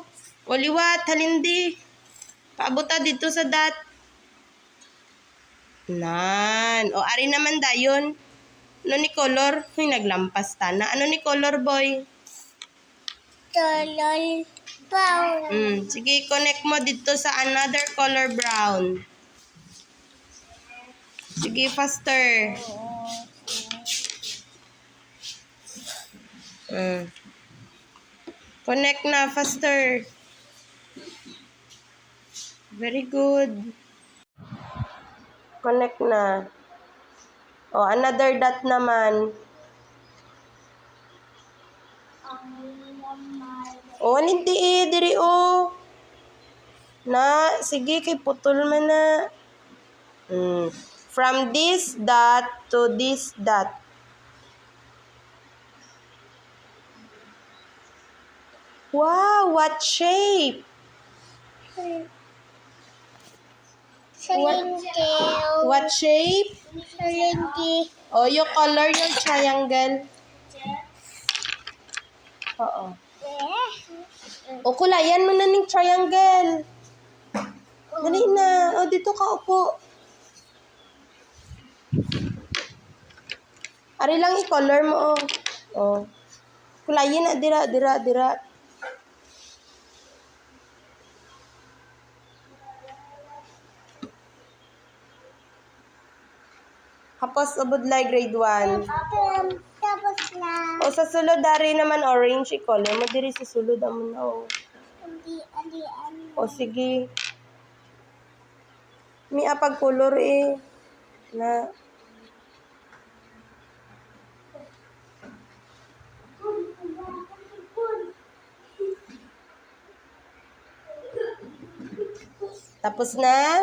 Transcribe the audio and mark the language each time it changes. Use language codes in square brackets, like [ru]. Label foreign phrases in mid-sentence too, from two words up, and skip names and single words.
[hil] O liwat, halindi. Paabot ta dito sa dat. Nan. O ari naman dayon. Ano ni color? Huy, naglampas ta na. Ano ni color, boy? [en] Color brown. [hil] Sige, connect mo dito sa [en] another color brown. [hil] Sige, faster. Connect na, faster. [en] Very good. [hil] Connect na. Oh, another dot naman. Oh, hindi diri oh. Na, sige, kay putol man na. [en] From this dot to this dot. Wow, what shape? What shape? Syringe. Oh, you color your triangle. [hil] Oo. [tl] O, kulayan mo na ng triangle. Dali na. O, dito ka upo. [hil] Ari lang i-color mo, oh. Oh. Kulayin na, dira. Hapos ubudlay grade 1. [tl] Tapos na. [hil] O sa sulod dari naman orange i-color mo diri sa sulod amo na o. O sige. Mi apag color na. [tl] Tapos na?